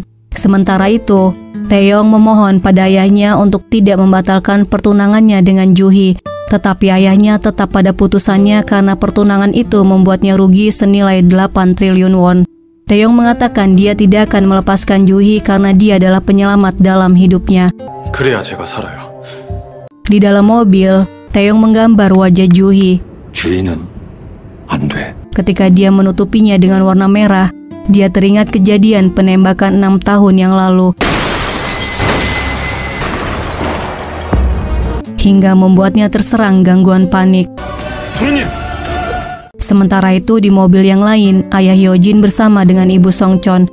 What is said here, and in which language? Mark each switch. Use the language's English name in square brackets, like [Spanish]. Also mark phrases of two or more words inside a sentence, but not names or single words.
[Indonesian] Sementara itu, Taeyong memohon pada ayahnya untuk tidak membatalkan pertunangannya dengan Juhi. Tetapi ayahnya tetap pada putusannya karena pertunangan itu membuatnya rugi senilai 8 triliun won. Taeyong mengatakan dia tidak akan melepaskan Juhee karena dia adalah penyelamat dalam hidupnya. [Korean] 그래야 제가 살아요. [Indonesian] Di dalam mobil, Taeyong menggambar wajah Juhee. [Korean] 주희는 안 돼. [Indonesian] Ketika dia menutupinya dengan warna merah, dia teringat kejadian penembakan 6 tahun yang lalu. Hingga membuatnya terserang gangguan panik. Sementara itu di mobil yang lain, ayah Hyojin bersama dengan ibu Songchon.